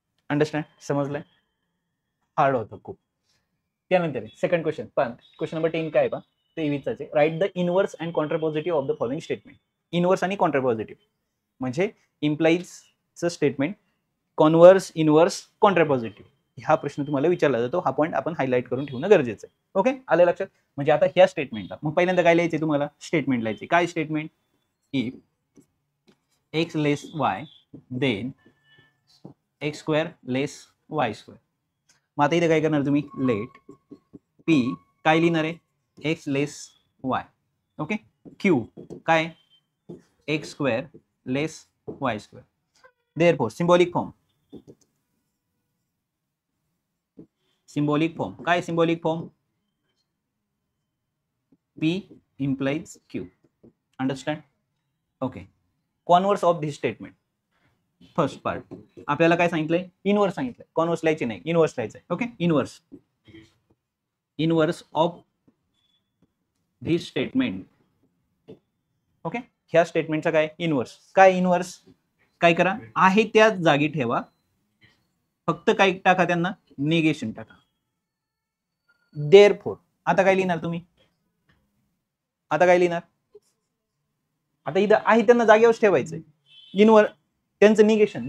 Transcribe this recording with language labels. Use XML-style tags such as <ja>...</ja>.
<mr>Understand, समजलंय, hard होतं खूप. त्यानंतर सेकंड क्वेश्चन, पण क्वेश्चन नंबर 10 काय पहा, ते विचारायचे,</mr> <en>Write the inverse and contrapositive of the following statement.</en> <mr>Inverse आणि कॉन्ट्रापॉझिटिव्ह म्हणजे इम्प्लाइजचं स्टेटमेंट, कॉन्व्हर्स, इनवर्स, कॉन्ट्रापॉझिटिव्ह, हा प्रश्न तुम्हाला विचारला जातो. हा पॉईंट आपण हायलाइट करून ठेवणं गरजेचं आहे. ओके आलं लक्षात. म्हणजे आता ह्या स्टेटमेंटला मग पहिल्यांदा काय लिहायचे तुम्हाला, स्टेटमेंट लिहायचे.</mr> <en>काय statement, if x less y then x square less y square.</en> <mr>मग आता इथे काय करणार तुम्ही, लेट पी काय लिहिणार आहे, एक्स लेस वाय.</mr> <en>Okay Q काय, x square less y square. Therefore symbolic form, symbolic form काय, symbolic form P implies Q. Understand? Okay. Converse of this statement.</en> <mr>First part आपल्याला काय सांगितलंय, इनवर्स सांगितलंय, कॉन्व्हर्स लिहायचे नाही, इनवर्स लिहायचंय.</mr> <en>Okay inverse of this statement.</en> <mr>Okay ह्या स्टेटमेंटचा काय, इनवर्स. काय इनवर्स, काय करा, आहे त्या जागी ठेवा, फक्त काय टाका त्यांना, निगेशन टाका. देअरफॉर आता काय लिहिणार तुम्ही, आता काय लिहिणार, आता इथं आहे त्यांना जागेवर ठेवायचंय, इनवर त्यांचं निगेशन.</mr>